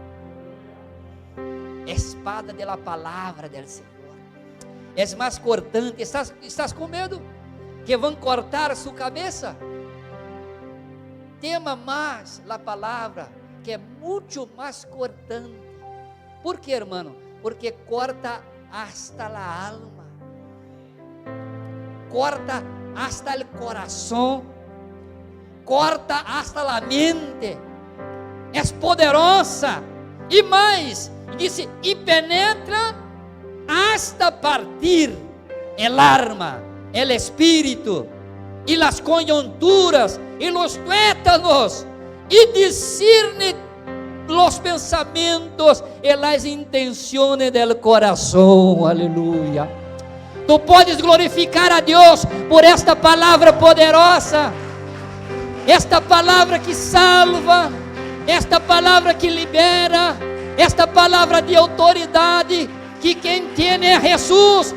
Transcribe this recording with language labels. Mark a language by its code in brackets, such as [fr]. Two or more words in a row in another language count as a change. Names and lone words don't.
[pt] Espada de la palavra del Senhor. É mais cortante. Estás com medo que vão cortar sua cabeça? Tema mais a palavra, que é muito mais cortante. Por quê, irmão? [es] Porque corta hasta la alma, corta hasta el corazón, corta hasta la mente. [pt] É poderosa. E mais, disse, e penetra [es] hasta partir el alma, el espírito, [pt] e [es] las coyunturas, [pt] e [es] los tuétanos, e discerne los pensamentos e las intenciones del corazón. [pt] Aleluia. Tu podes glorificar a Deus por esta palavra poderosa, esta palavra que salva, esta palavra que libera, esta palavra de autoridade, que quem tem é Jesus.